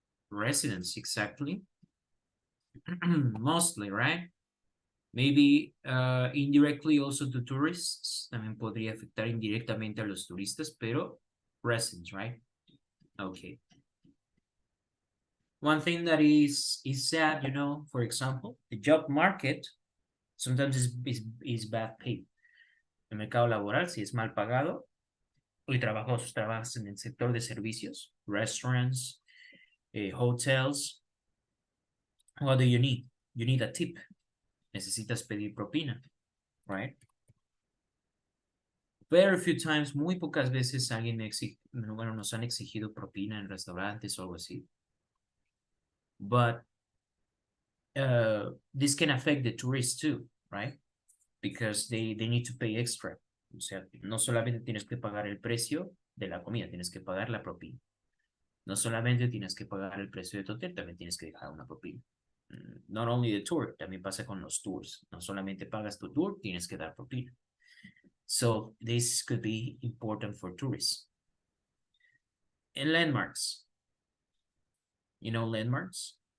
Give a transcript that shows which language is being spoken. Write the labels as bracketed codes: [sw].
[en] Residents, exactly. Mostly, right? Maybe indirectly also to tourists. [es] También podría afectar indirectamente a los turistas, pero residents, right? [en] Okay. One thing that is sad, you know, for example, the job market sometimes is bad paid. [es] El mercado laboral, si es mal pagado, y trabajas en el sector de servicios, restaurants, hotels. [en] What do you need? You need a tip. [es] Necesitas pedir propina, right? [en] Very few times, [es] muy pocas veces nos han exigido propina en restaurantes o algo así. [en] But this can affect the tourists too, right? Because they need to pay extra. [es] O sea, no solamente tienes que pagar el precio de la comida, tienes que pagar la propina. No solamente tienes que pagar el precio de tu hotel, también tienes que dejar una propina. [en] Not only the tour, [es] también pasa con los tours. No solamente pagas tu tour, tienes que dar propina. [en] So this could be important for tourists. And landmarks. You know landmarks?